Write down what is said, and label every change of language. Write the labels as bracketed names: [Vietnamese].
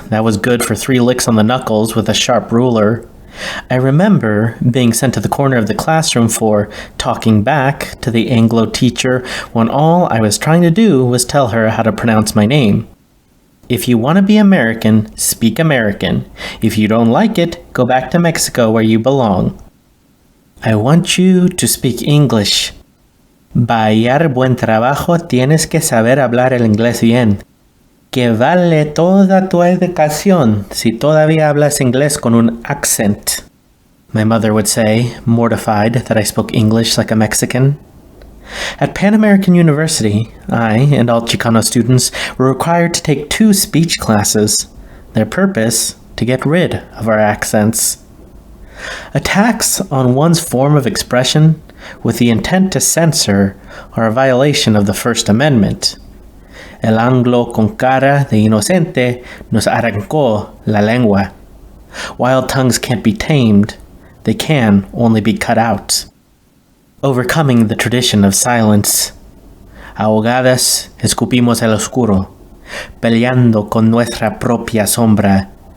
[English] That was good for 3 licks on the knuckles with a sharp ruler. I remember being sent to the corner of the classroom for talking back to the Anglo teacher when all I was trying to do was tell her how to pronounce my name. If you want to be American, speak American. If you don't like it, go back to Mexico where you belong. I want you to speak English. [Spanish] Para hallar buen trabajo tienes que saber hablar el inglés bien. Que vale toda tu educación si todavía hablas inglés con un [English] accent, my mother would say, mortified that I spoke English like a Mexican. At Pan American University, I and all Chicano students were required to take 2 speech classes, their purpose to get rid of our accents. Attacks on one's form of expression with the intent to censor are a violation of the First Amendment. [Spanish] El Anglo con cara de inocente nos arrancó la lengua. [English] Wild tongues can't be tamed. They can only be cut out. Overcoming the tradition of silence. [Spanish] Ahogadas escupimos el oscuro, peleando con nuestra propia sombra.